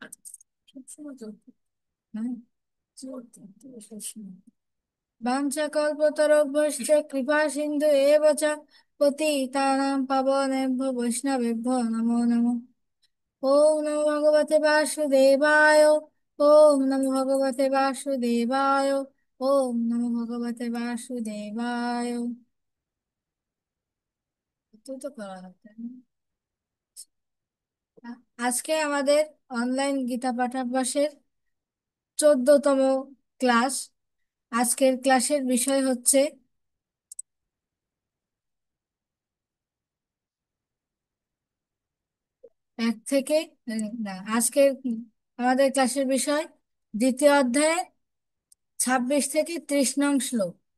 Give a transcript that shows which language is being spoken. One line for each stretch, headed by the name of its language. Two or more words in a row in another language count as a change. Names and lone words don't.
Sanskrit: वाञ्छाकल्पतरुभ्यश्च कृपा सिन्धु एव च पतितानां पावनेभ्यो वैष्णवेभ्यो नमो नमः। ॐ नमो भगवते वासुदेवाय ॐ नमो भगवते वासुदेवाय ॐ नमो भगवते वासुदेवाय।
Bangla: তুই তো করা হচ্ছে না। আজকে আমাদের অনলাইন গীতা পাঠাভ্যাসের 14তম ক্লাস। আজকের ক্লাসের বিষয় হচ্ছে 1 থেকে না, আজকের আমাদের ক্লাসের বিষয় দ্বিতীয় অধ্যায়ে 26 থেকে 30 নং শ্লোক।